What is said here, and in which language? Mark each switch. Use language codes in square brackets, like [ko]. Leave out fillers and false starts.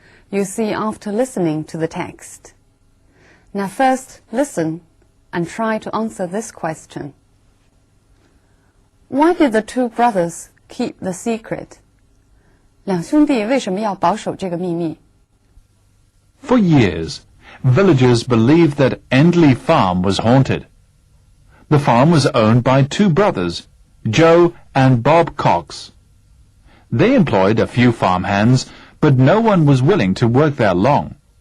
[en] You see after listening to the text. Now first listen and try to answer this question. Why did the two brothers keep the secret? [zh] 两兄弟为什么要保守这个秘密？ [en] For years, villagers believed that Endley Farm was haunted. The farm was owned by two brothers, Joe and Bob Cox. They employed a few farmhands, but no one was willing to work there long.